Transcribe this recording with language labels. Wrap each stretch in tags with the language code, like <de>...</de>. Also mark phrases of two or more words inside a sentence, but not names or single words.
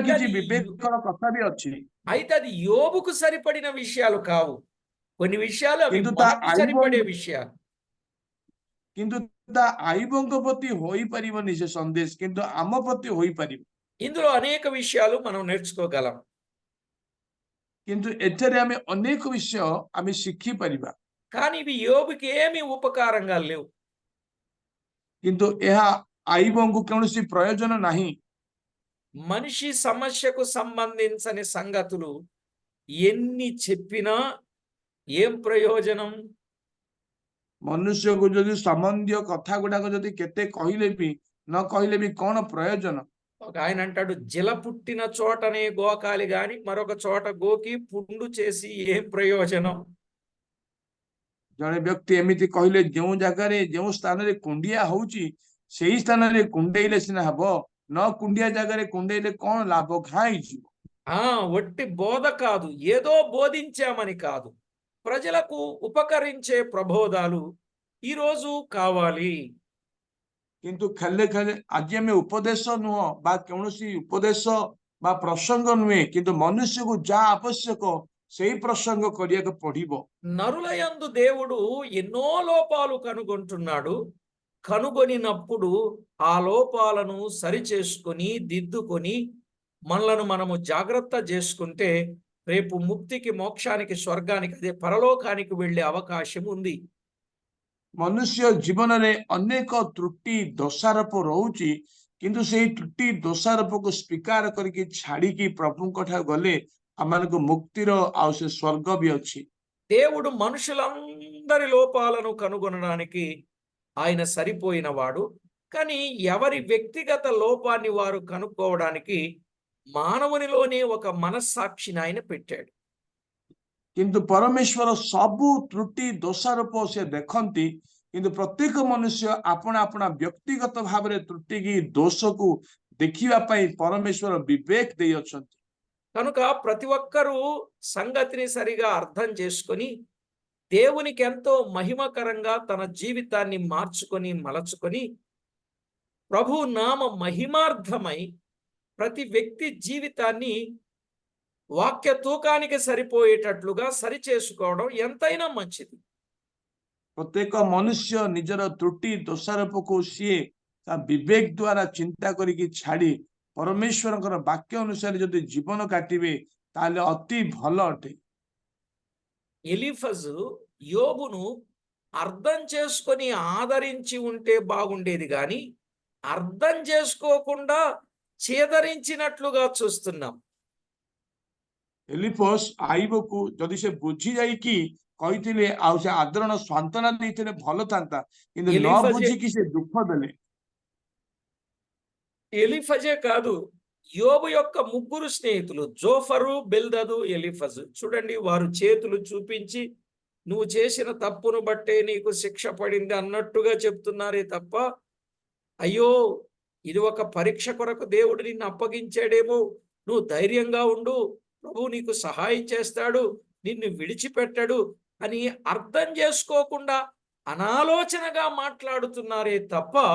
<te>అయితే</te> <or>କିଛି</or> <te>అది</te> <or>ବିବେକର କଥା ବି ଅଛି।</or> <te>అయితే అది యోబుకు సరిపడిన విషయాలు కావు. కొన్ని విషయాలు అవి</te> <or>କିନ୍ତୁ ତା</or> <te>మనకు</te> <or>ଆଇବ</or> <te>సరిపడే విషయాలు.</te> <or>କିନ୍ତୁ ତା ଆଇବଙ୍କ ପ୍ରତି ହୋଇପାରିବନି ସେ ସନ୍ଦେଶ, କିନ୍ତୁ ଆମ ପ୍ରତି ହୋଇପାରିବ।</or> <te>ఇందులో అనేక విషయాలు మనం నేర్చుకోగలం.</te> <or>କିନ୍ତୁ ଏଠାରେ ଆମେ ଅନେକ ବିଷୟ ଆମେ ଶିଖିପାରିବା,</or> <te>కానీ ఇవి యోబుకి ఏమీ ఉపకారంగా లేవు.</te> <or>କିନ୍ତୁ ଏହା ଆଇବଙ୍କୁ କୌଣସି ପ୍ରయోଜନ ନାହିଁ।</or> <te>మనిషి సమస్యకు సంబంధించని సంగతులు ఎన్ని చెప్పినా ఏం ప్రయోజనం?</te> <or>ମନୁଷ୍ୟକୁ ଯଦି ସମ୍ବନ୍ଧୀୟ କଥା ଗୁଡାକ ଯଦି କେତେ କହିଲେ ବି ନ କହିଲେ ବି କଣ ପ୍ରୟୋଜନ?</or> <te>ఒక ఆయన అంటాడు, జిల పుట్టిన చోటనే గోకాలి గాని మరొక చోట గోకి పుండు చేసి ఏం ప్రయోజనం?</te> <or>ଜଣେ ବ୍ୟକ୍ତି ଏମିତି କହିଲେ, ଯେଉଁ ଜାଗାରେ ଯେଉଁ ସ୍ଥାନରେ କୁଣ୍ଡିଆ ହଉଛି ସେଇ ସ୍ଥାନରେ କୁଣ୍ଡେଇଲେ ସିନା ହବ, ନ କୁଣ୍ଡିଆ ଜାଗାରେ କୁଣ୍ଡେଇଲେ କଣ ଲାଭ, ଘା ହେଇଯିବ।</or> <te>వట్టి బోధ కాదు, ఏదో బోధించామని కాదు, ప్రజలకు ఉపకరించే ప్రబోధాలు ఈరోజు కావాలి.</te> <or>କିନ୍ତୁ ଖାଲି ଖାଲି ଆଜି ଆମେ ଉପଦେଶ ନୁହଁ ବା କୌଣସି ଉପଦେଶ ବା ପ୍ରସଙ୍ଗ ନୁହେଁ, କିନ୍ତୁ ମନୁଷ୍ୟକୁ ଯାହା ଆବଶ୍ୟକ ସେଇ ପ୍ରସଙ୍ଗ କରିବାକୁ ପଡିବ।</or> <te>నరులయందు దేవుడు ఎన్నో లోపాలు కనుగొంటున్నాడు. కనుగొనినప్పుడు ఆ లోపాలను సరిచేసుకొని దిద్దుకొని మనలను మనము జాగ్రత్త చేసుకుంటే రేపు ముక్తికి, మోక్షానికి, స్వర్గానికి, అదే పరలోకానికి వెళ్ళే అవకాశం ఉంది.</te> <or>ମନୁଷ୍ୟ ଜୀବନରେ ଅନେକ ତ୍ରୁଟି ଦୋଷାରୋପ ରହୁଛି, କିନ୍ତୁ ସେଇ ତ୍ରୁଟି ଦୋଷାରୋପକୁ ସ୍ୱୀକାର କରିକି ଛାଡିକି ପ୍ରଭୁଙ୍କ ଠାରୁ ଗଲେ ଆମମାନଙ୍କୁ ମୁକ୍ତିର ଆଉ ସେ ସ୍ୱର୍ଗ ବି ଅଛି।</or> <te>దేవుడు మనుషులందరి లోపాలను కనుగొనడానికి ఆయన సరిపోయినవాడు. కానీ ఎవరి వ్యక్తిగత లోపాన్ని వారు కనుక్కోవడానికి మానవునిలోనే ఒక మనస్సాక్షిని ఆయన పెట్టాడు.</te> <or>କିନ୍ତୁ ପରମେଶ୍ୱର ସବୁ ତ୍ରୁଟି ଦୋଷାରୋପ ସେ ଦେଖନ୍ତି, କିନ୍ତୁ ପ୍ରତ୍ୟେକ ମନୁଷ୍ୟ ଆପଣା ଆପଣା ବ୍ୟକ୍ତିଗତ ଭାବରେ ତ୍ରୁଟିକି ଦୋଷକୁ ଦେଖିବା ପାଇଁ ପରମେଶ୍ୱର ବିବେକ ଦେଇଅଛନ୍ତି।</or> <te>కనుక ప్రతి ఒక్కరూ సంగతిని సరిగా అర్థం చేసుకొని దేవునికి ఎంతో మహిమకరంగా తన జీవితాన్ని మార్చుకొని మలచుకొని ప్రభు నామ మహిమార్థమై ప్రతి వ్యక్తి జీవితాన్ని వాక్య తూకానికి సరిపోయేటట్లుగా సరిచేసుకోవడం ఎంతైనా మంచిది.</te> <or>ପ୍ରତ୍ୟେକ ମନୁଷ୍ୟ ନିଜର ତ୍ରୁଟି ଦୋଷାରୋପକୁ ସିଏ ତା ବିବେକ ଦ୍ଵାରା ଚିନ୍ତା କରିକି ଛାଡି ପରମେଶ୍ୱରଙ୍କର ବାକ୍ୟ ଅନୁସାରେ ଯଦି ଜୀବନ କାଟିବେ ତାହେଲେ ଅତି ଭଲ ଅଟେ।</or> <te>ఎలీఫజు యోబును అర్థం చేసుకొని ఆదరించి ఉంటే బాగుండేది కానీ అర్థం చేసుకోకుండా చేదరించినట్లుగా చూస్తున్నాం.</te> <or>ଏଲିଫସ୍ ଆଇବକୁ ଯଦି ସେ ବୁଝି ଯାଇକି କହିଥିଲେ ଆଉ ସେ ଆଦରଣ ସାନ୍ତ୍ୱନା ଦେଇଥିଲେ ଭଲ ଥାନ୍ତା, କିନ୍ତୁ ନ</or> <te>ఎలీఫజే</te> <or>ବୁଝିକି ସେ ଦୁଃଖ ଦେଲେ।</or> <te>ఎలీఫజే కాదు, యోబు యొక్క ముగ్గురు స్నేహితులు జోఫరు, బిల్దదు, ఎలీఫజు చూడండి, వారు చేతులు చూపించి నువ్వు చేసిన తప్పును బట్టే నీకు శిక్ష పడింది అన్నట్టుగా చెప్తున్నారే తప్ప, అయ్యో ఇది ఒక పరీక్ష కొరకు దేవుడు నిన్ను అప్పగించాడేమో, నువ్వు ధైర్యంగా ఉండు, ప్రభు నీకు సహాయం చేస్తాడు, నిన్ను విడిచిపెట్టడు అని అర్థం చేసుకోకుండా అనాలోచనగా మాట్లాడుతున్నారే తప్ప</te>